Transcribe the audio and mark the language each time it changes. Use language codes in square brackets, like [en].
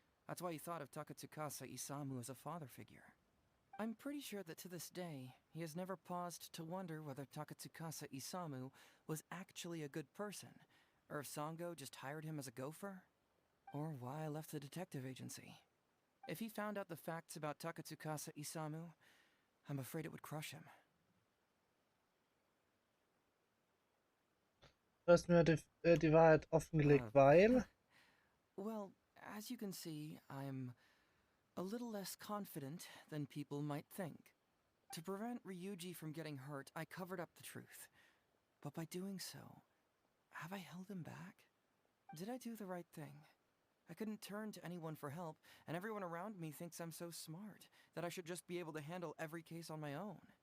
[en] That's why he thought of Takatsukasa Isamu as a father figure. I'm pretty sure that to this day, he has never paused to wonder whether Takatsukasa Isamu was actually a good person, or if Sango just hired him as a gopher, or why I left the detective agency. If he found out the facts about Takatsukasa Isamu, I'm afraid it would crush him. [de] Du hast mir die Wahrheit offengelegt, weil... [en] Well, as you can see, I'm a little less confident than people might think. To prevent Ryuji from getting hurt, I covered up the truth. But by doing so, have I held him back? Did I do the right thing? I couldn't turn to anyone for help, and everyone around me thinks I'm so smart that I should just be able to handle every case on my own.